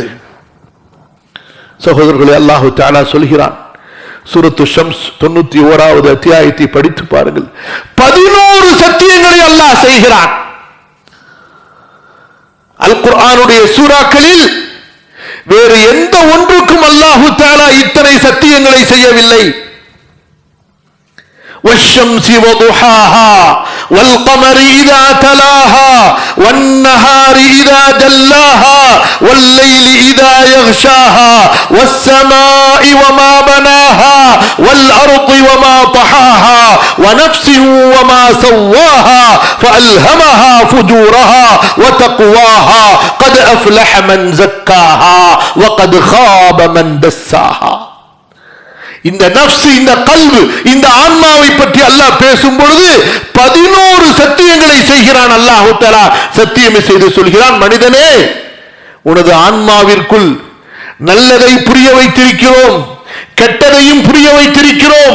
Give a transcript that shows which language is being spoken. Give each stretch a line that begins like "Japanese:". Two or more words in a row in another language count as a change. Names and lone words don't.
Tamil: சகோதரர்களே,
Arabic: الله تعالى
Tamil: சொல்கிறான், சூரத்து ஷம்ஸ் 91வது அத்தியாயத்தை படித்து பாருங்கள். 11 சத்தியங்களை அல்லாஹ் செய்கிறான். அல் குர்ஆனுடைய சூறாக்களில் வேறு எந்த ஒன்றுக்கும்
Arabic: الله تعالى
Tamil: இத்தனை சத்தியங்களை செய்யவில்லை.
Arabic: والشمس وضحاها والقمر إذا تلاها والنهار إذا جلاها والليل إذا يغشاها والسماء وما بناها والأرض وما طحاها ونفس وما سواها فألهمها فجورها وتقواها قد أفلح من زكاها وقد خاب من دساها.
Tamil: இந்த நஃப்ஸ், இந்த கல்பு, இந்த ஆன்மாவை பற்றி அல்லாஹ் பேசும் பொழுது 11 சத்தியங்களை செய்கிறான்.
Arabic: الله تعالى
Tamil: சத்தியம் செய்து சொல்கிறான், மனிதனே, உனது ஆன்மாவிற்குள் நல்லதை புரிய வைத்திருக்கிறோம், கெட்டதையும் புரிய வைத்திருக்கிறோம்.